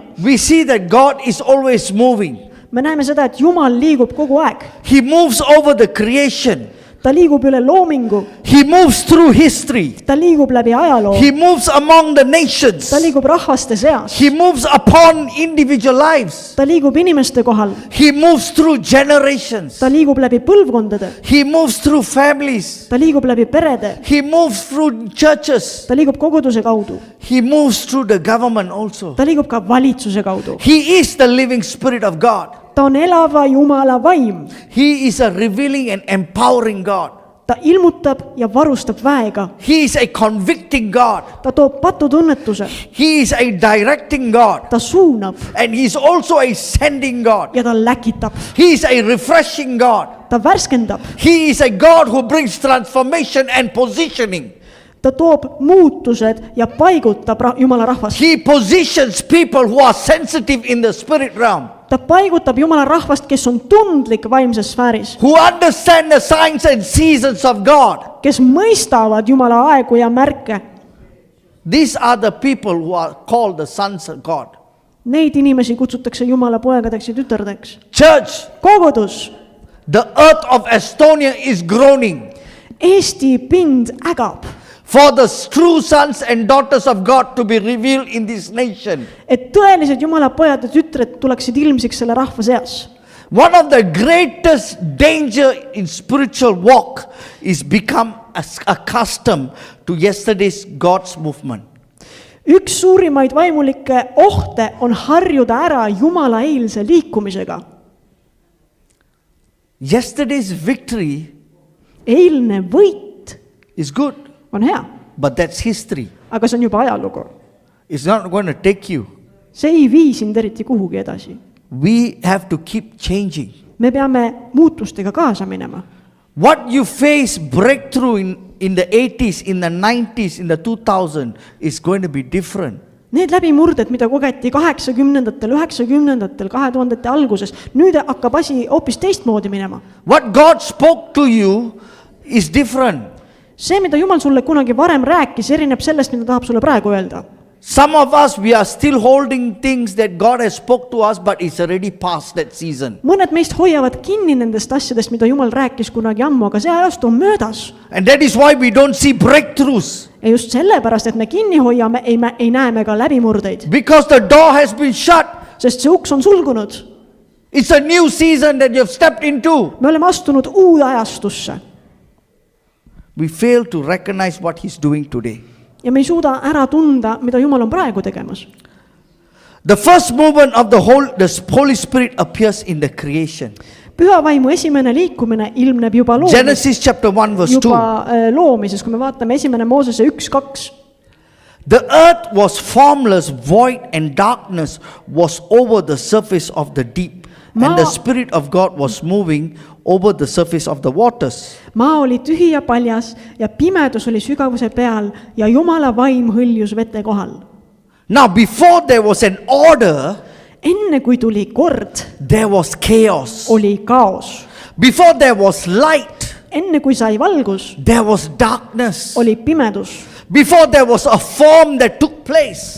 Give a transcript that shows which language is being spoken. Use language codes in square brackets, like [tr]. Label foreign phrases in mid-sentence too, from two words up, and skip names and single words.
[en] we see that God is always moving. [et] me näeme seda, et Jumal liigub kogu aeg. [en] He moves over the creation. [et] ta liigub üle loomingu, [en] He moves through history. [et] ta liigub läbi ajaloo, [en] He moves among the nations. [et] ta liigub rahvaste seas, [en] He moves upon individual lives. [et] ta liigub inimeste kohal, [en] He moves through generations. [et] ta liigub läbi põlvkondade, [en] He moves through families. [et] ta liigub läbi perede, [en] He moves through churches. [et] ta liigub koguduse kaudu, [en] He moves through the government also. [et] ta liigub ka valitsuse kaudu. [en] He is the living Spirit of God. [et] ta on elava Jumala vaim, [en] He is a revealing and empowering God. [et] ta ilmutab ja varustab väega, [en] He is a convicting God. [et] ta toob patutunnetuse, [en] He is a directing God. [et] ta suunab [en] And He is also a sending God. [et] ja ta läkitab, [en] He is a refreshing God. [et] ta värskendab, [en] He is a God who brings transformation and positioning. [et] ta toob muutused ja paigutab Jumala rahvast. [en] He positions people who are sensitive in the spirit realm, [et] ta paigutab Jumala rahvast, kes on tundlik vaimses sfääris, [en] who understand the signs and seasons of God. [et] kes mõistavad Jumala aegu ja märke. [en] These are the people who are called the sons of God. [et] Neid inimesi kutsutakse Jumala poegadeks ja tütardeks. [en] Church, [et] kogudus, [en] the earth of Estonia is groaning [et] Eesti pind ägab, [en] for the true sons and daughters of God to be revealed in this nation. [et] et tõelised Jumala pojad ja tütred tuleksid ilmsiks selle rahva seas. [en] One of the greatest danger in spiritual walk is become accustomed to yesterday's God's movement. [et] üks suurimaid vaimulikke ohte on harjuda ära Jumala eilse liikumisega. [en] Yesterday's victory [et] eilne võit [en] is good, [et] on hea, [en] but that's history. [et] aga see on juba ajalugu. [en] It's not going to take you. [et] see ei vii sind eriti kuhugi edasi. [en] We have to keep changing. [et] me peame muutustega kaasa minema. [en] What you face breakthrough in the 80s, in the 90s, in the 2000 is going to be different. [et] Need läbimurded, mida kogeti 80-ndatel, 90-ndatel, 2000-te alguses, nüüd hakkab asi hoopis teistmoodi minema. [en] What God spoke to you is different. [et] See, mida Jumal sulle kunagi varem rääkis, erineb sellest, mida tahab sulle praegu öelda. [en] Some of us, we are still holding things that God has spoke to us, but it's already past that season. [et] Mõned meist hoiavad kinni nendest asjadest, mida Jumal rääkis kunagi ammu, aga see ajastu on möödas. [en] And that is why we don't see breakthroughs. [et] Ja just sellepärast, et me kinni hoiame, ei näe me ka läbimurdeid. [en] Because the door has been shut. [et] Sest see uks on sulgunud. [en] It's a new season that you've stepped into. [et] Me oleme astunud uude ajastusse. [en] We fail to recognize what He's doing today. [et] Ja me ei suuda ära tunda, mida Jumal on praegu tegemas. [en] The first movement of the Holy Spirit appears in the creation. [et] Püha vaimu esimene liikumine ilmneb juba [en] Genesis chapter 1 verse 2. [et] Loomises, kui me vaatame esimene Moosese 1:2. [en] The earth was formless, void, and darkness was over the surface of the deep. And the Spirit of God was moving over the surface of the waters. [et] Maa oli tühi ja paljas ja pimedus oli sügavuse peal ja Jumala vaim hõljus vete kohal. [en] Now before there was an order, [et] enne kui tuli kord, [en] there was chaos. [et] oli kaos. [en] Before there was light, [et] enne kui sai valgus, [en] there was darkness. [et] oli pimedus. [en] Before there was a form that took place,